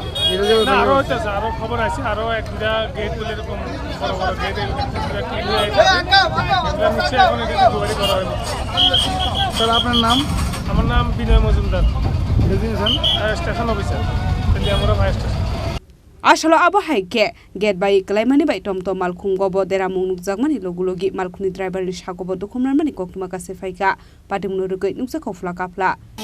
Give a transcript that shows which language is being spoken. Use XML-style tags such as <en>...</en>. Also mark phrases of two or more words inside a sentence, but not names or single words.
<bn>আরো হইতে আছে আরো খবর আছে আরো এক দুটা গেট গুলো এরকম বড় বড় গেট এখন এটা তৈরি করা হবে স্যার আপনার নাম আমার নাম বিনয় মজুমদার</bn> <en>station officer</en> <bn>তেলিয়ামুরা ভাই স্টেশন</bn> <trp>Asalo abo haike get Baiwi Kwlaikha bai Tomtom Malkhung gobo deramung nukjakmani logulogi Malkhungni driver ni Sago Dukhumanmani Koktwma kasawi phaikha Patimungo rugoi nukjakau fla kapla</trp>